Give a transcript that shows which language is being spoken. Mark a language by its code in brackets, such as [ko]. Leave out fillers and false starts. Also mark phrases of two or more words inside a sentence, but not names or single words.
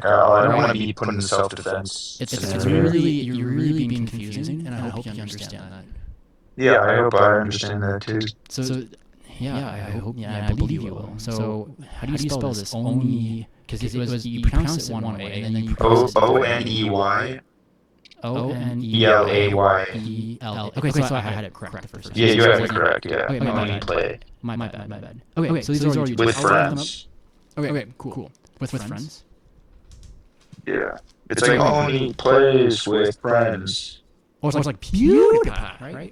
[en] I don't want to be put in self-defense. It's really, you're really being confusing, and I hope you understand that. Yeah, I hope I understand that too. So I hope, I believe you will. So, how do you spell this? Only, because you pronounce it one way, and then you pronounce it O-N-E-Y. O-N-E-Y-E-L. Okay, so I had it correct the first time. Yeah, you had it correct, yeah. Okay, Only play. My bad. Okay, so these are all with friends. Okay, cool. With friends? Yeah. It's like only plays with friends. Oh, it's like PewDiePie, right?